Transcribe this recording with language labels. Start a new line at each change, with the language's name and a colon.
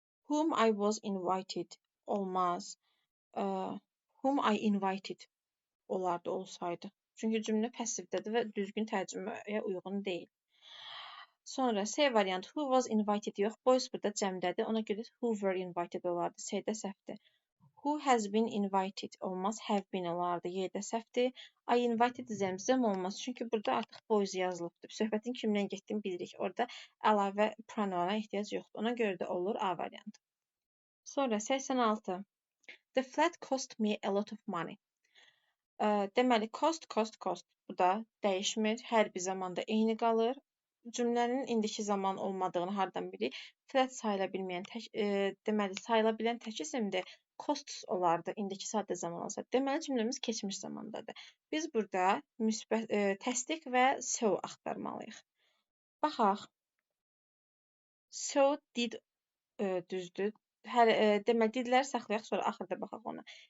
English: Whom I was invited
Azerbaijani: olmaz.
English: Whom I invited
Azerbaijani: olardı olsaydı. Çünki cümlə passivdədir və düzgün tərcüməyə uyğun deyil. Sonra C variantı
English: who was invited
Azerbaijani: yox, boys burada cəmdədir. Ona görə
English: who were invited
Azerbaijani: olardı. C-də səhvdir.
English: Who has been invited
Azerbaijani: olmaz,
English: have been
Azerbaijani: olardı. Y-də səhvdir.
English: I invited zəmzəm
Azerbaijani: olmaz. Çünki burada artıq boys yazılıbdır. Söhbətin kimdən getdiyini bilirik. Orada əlavə pronomana ehtiyac yoxdur. Ona görə də olur A variantı. Sonra 86.
English: The flat cost me a lot of money.
Azerbaijani: Deməli, cost. Bu da dəyişmir. Hər bir zamanda eyni qalır. Cümlənin indiki zaman olmadığını hardan bilirik? Flat sayıla bilməyən deməli, sayıla bilən tək isimdir. Costs olardı indiki sadə zaman olsa. Deməli, cümləmiz keçmiş zamandadır. Biz burada təsdiq və so axtarmalıyıq. Baxaq.
English: So did
Azerbaijani: düzdür. Deməli, didləri saxlayaq, sonra axırda baxaq ona.